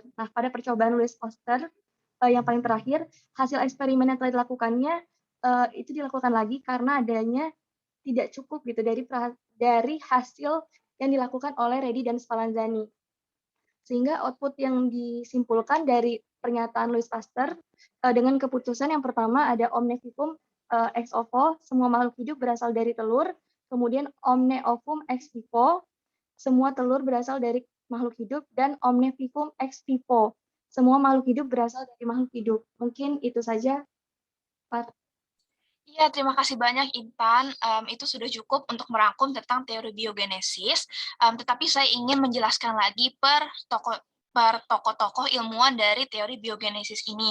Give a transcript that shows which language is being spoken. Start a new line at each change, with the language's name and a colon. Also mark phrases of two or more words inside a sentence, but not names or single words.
Indonesian: Nah, pada percobaan Louis Pasteur yang paling terakhir, hasil eksperimen yang telah dilakukannya itu dilakukan lagi karena adanya tidak cukup gitu dari hasil yang dilakukan oleh Redi dan Spallanzani. Sehingga output yang disimpulkan dari pernyataan Louis Pasteur dengan keputusan yang pertama ada
Latin: omne vivum ex ovo,
Indonesian: semua makhluk hidup berasal dari telur, kemudian
Latin: omne ovum ex vivo,
Indonesian: semua telur berasal dari makhluk hidup, dan
Latin: omne vivum ex vivo,
Indonesian: semua makhluk hidup berasal dari makhluk hidup. Mungkin itu saja, Pak. Iya, terima kasih banyak Intan. Itu sudah cukup untuk merangkum tentang teori biogenesis. Tetapi saya ingin menjelaskan lagi per tokoh-tokoh ilmuwan dari teori biogenesis ini.